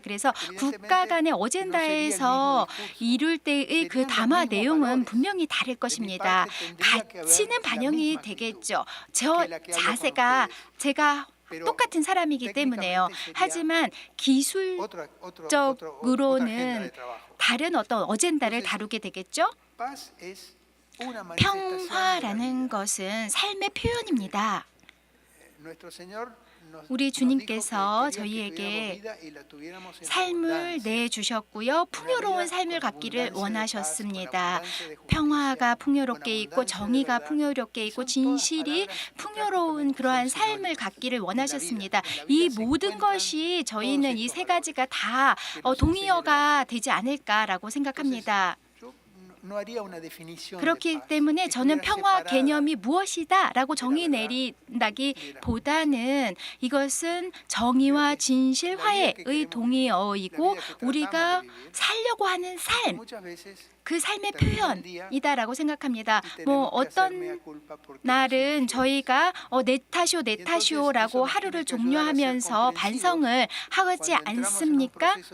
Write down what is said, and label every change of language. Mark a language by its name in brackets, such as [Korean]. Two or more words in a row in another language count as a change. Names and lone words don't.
[Korean] 그래서 국가 간의 어젠다에서 이룰 때의 그 담화 내용은 분명히 다를 것입니다. 가치는 반영이 되겠죠. 저 자세가 제가 똑같은 사람이기 때문에요. 하지만 기술적으로는 다른 어떤 어젠다를 다루게 되겠죠. [Spanish] paz es una manifestación de la [Korean] 평화라는 [Spanish] vida. [Korean] 것은 삶의 표현입니다. [Spanish] Nuestro Señor nos [Korean] 우리 [Spanish] dijo [Korean] 주님께서 [Spanish] que quería que [Korean] 저희에게 [Spanish] tuviéramos vida y la tuviéramos en [Korean] 삶을 [Spanish] abundancia. [Korean] 내주셨고요. 풍요로운 삶을 갖기를 원하셨습니다. 평화가 풍요롭게 있고 정의가 풍요롭게 있고 진실이 풍요로운 그러한 삶을 갖기를 원하셨습니다. 이 모든 것이 저희는 이 세 가지가 다 동의어가 되지 않을까라고 생각합니다. [Spanish] Yo no haría una definición de [Korean] 그렇기 [Spanish] paz [Korean] 때문에 [Spanish] que [Korean] 저는 [Spanish] estuviera [Korean] 평화 [Spanish] separada. [Korean] 개념이 무엇이다라고 정의 내린다기보다는 이것은 정의와 진실, 화해의 동의어이고 우리가 살려고 하는 삶, [Spanish] Muchas veces [Korean] 그 삶의 표현이다라고 생각합니다. 뭐 어떤 날은 저희가 내 탓이오라고 하루를 종료하면서 반성을 하지 않습니까?